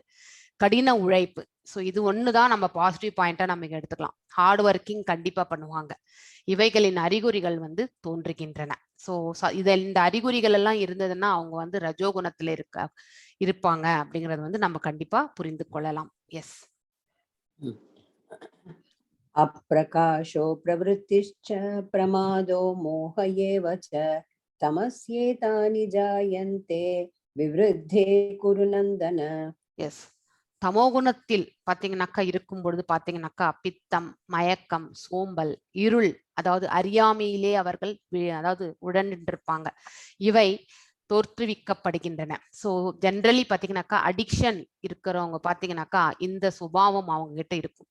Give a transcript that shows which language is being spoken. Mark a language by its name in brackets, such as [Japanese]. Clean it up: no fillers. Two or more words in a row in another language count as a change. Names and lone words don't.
[Tamil] கடின உழைப்பு, ஸோ இது ஒண்ணுதான் நம்ம [English] positive pointa [Tamil] நம்ம எடுத்துக்கலாம். [English] hard working [Tamil] கண்டிப்பா பண்ணுவாங்க. இவைகளின் அறிகுறிகள் வந்து தோன்றுகின்றன. ஸோ இந்த அறிகுறிகள் எல்லாம் இருந்ததுன்னா அவங்க வந்து ரஜோகுணத்துல இருப்பாங்க அப்படிங்கறது வந்து நம்ம கண்டிப்பா புரிந்து கொள்ளலாம். எஸ். [Sanskrit] अप्रकाशो प्रवृत्तिश्च प्रमादो मोह एव च तमस्येतानि जायन्ते विवृद्धे कुरु नन्दन. [Tamil] எஸ். தமோகுணத்தில் பாத்தீங்கன்னாக்கா இருக்கும் பொழுது பாத்தீங்கன்னாக்கா பித்தம், மயக்கம், சோம்பல், இருள், அதாவது அறியாமையிலே அவர்கள் அதாவது உடனிருப்பாங்க. இவை தோற்றுவிக்கப்படுகின்றன. ஸோ ஜென்ரலி பாத்தீங்கன்னாக்கா அடிக்ஷன் இருக்கிறவங்க பாத்தீங்கன்னாக்கா இந்த சுபாவம் அவங்க கிட்ட இருக்கும்.